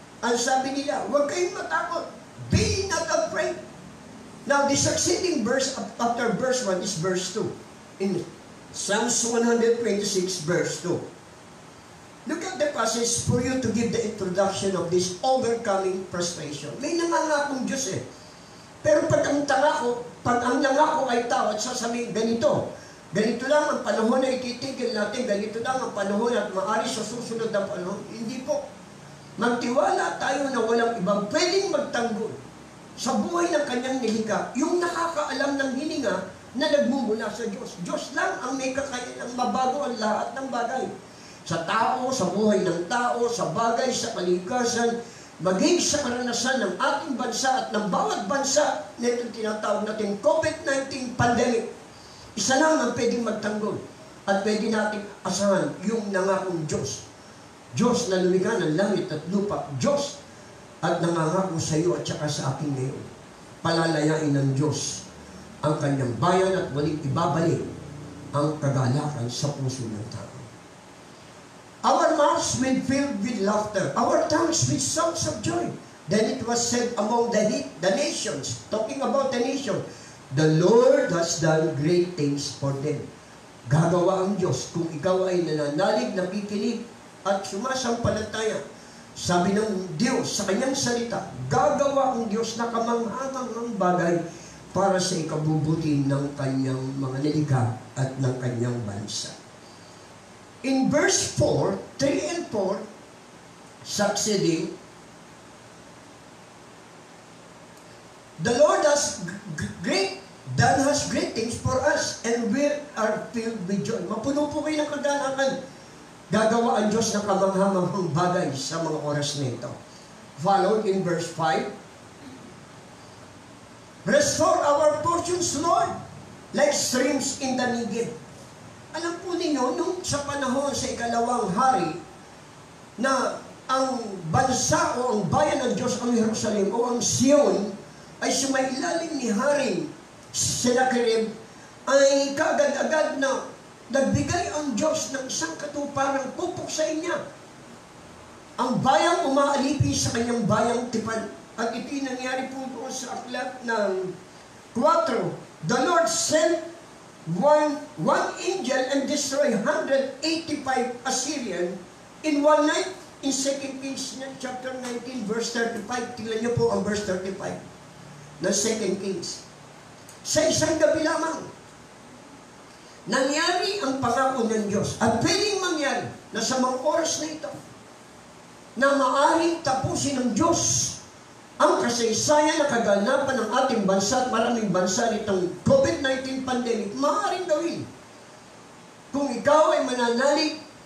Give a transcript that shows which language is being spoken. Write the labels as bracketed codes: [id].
[tl] Ang sabi nila, huwag kayong matakot. [en] Be not afraid. Now, the succeeding verse after verse 1 is verse 2. In Psalms 126 verse 2. Look at the passage for you to give the introduction of this overcoming frustration. [tl] May nangangakong Diyos eh. Pero pag ang nangako ay tao at sasabihin, ganito lang ang panahon na ititigil natin, ganito lang ang panahon at maaari sa susunod na panahon. Hindi po. Magtiwala tayo na walang ibang pwedeng magtanggol sa buhay ng kanyang nilikha, yung nakakaalam ng hininga na nagmumula sa Diyos. Diyos lang ang may kakayanang mabago ang lahat ng bagay. Sa tao, sa buhay ng tao, sa bagay, sa kalikasan, maging sa karanasan ng ating bansa at ng bawat bansa na itong tinatawag natin COVID-19 pandemic. Isa lang ang pwedeng magtanggol at pwede natin asahan yung nangakong Diyos. Diyos na lumikha ng langit at lupa. Diyos at nangangako sa iyo at saka sa akin ngayon. Palalayain ng Diyos ang kanyang bayan at walang ibabalik ang kagalakan sa puso ng tao. [en] Our mouths will be filled with laughter, our tongues with songs of joy. Then it was said among the nations, talking about the nation, the Lord has done great things for them. [tl] Gagawa ang Diyos kung ikaw ay nananalig, nakikinig, at sumasampalataya. Sabi ng Diyos sa kanyang salita, gagawa ang Diyos na kamanghamanghang bagay para sa ikabubuti ng kanyang mga nilikha at ng kanyang bansa. [en] In verse 4, 3 and 4, succeeding, the Lord has done great things for us, and we are filled with joy. [tl] Mapuno po kayo ng kagalakan. Gagawa ang Diyos ng kamanghamanghang bagay sa mga oras na ito. [en] Followed in verse 5. Restore our portions, Lord, like streams in the Negev. [tl] Alam po ninyo, nung sa panahon sa ikalawang hari, na ang bansa o ang bayan ng Diyos, ang Jerusalem o ang Sion, ay sumailalim ni Haring Sennacherib, ay kaagad-agad na nagbigay ang Diyos ng isang katuparang pupuksain niya. Ang bayang umaalipin sa kanyang bayang tipan. At ito'y nangyari po doon sa aklat ng 4. [en] The Lord sent one angel and destroyed 185 Assyrian in one night. In 2 Kings chapter 19 verse 35. [tl] Tingnan niyo po ang verse 35 ng 2 Kings. Sa isang gabi lamang, nangyari ang pangako ng Diyos. At pwedeng mangyari na sa mga oras na ito, na maaaring tapusin ng Diyos ang kasaysayan na kaganapan ng ating bansa at maraming bansa nitong COVID-19 pandemic. Maaaring gawin. Kung ikaw ay mananalig